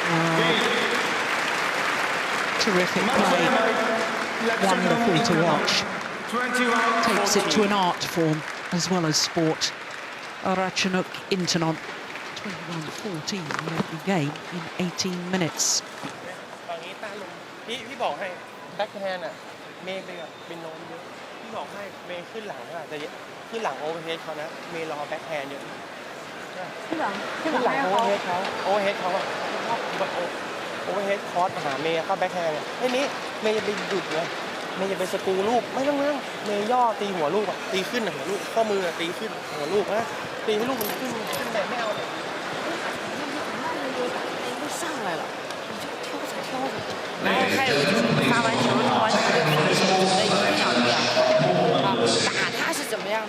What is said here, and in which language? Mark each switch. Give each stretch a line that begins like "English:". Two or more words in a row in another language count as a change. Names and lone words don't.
English: Terrific play. Wonderful to watch. 21, Takes it to 14. an art form as well as sport. Ratchanok Intanon, 21-14 in the game in 18 minutes.
Thai: ฝั่งนี้ต้านลงพี่บอกให้แบ็คแฮนด์อ่ะเมย์เป็นโน้มเยอะพี่บอกให้เมย์ขึ้นหลังอ่ะแต่ขึ้นหลังโอเวอร์เฮดเขานะเมย์รอแบ็คแฮนด์เยอะ ขึ้นหลังโอเวอร์เฮดเขาโอเวอร์เฮดเขาอะโอเวอร์เฮดคอร์สมาหาเมย์เข้าแบ็คแฮนด์ไอ้นี้เมย์จะไปหยุดเลยเมย์จะไปสกรูลูกไม่ต้องเมย์ย่อตีหัวลูกอะตีขึ้นหัวลูกข้อมือตีขึ้นหัวลูกนะตีให้ลูกมันขึ้นแบบไม่เอาเลย
Chinese: 都上来了，你就挑着挑着。然后还有就是你发完球弄完球的准备一定要这样啊，打他是怎么样呢？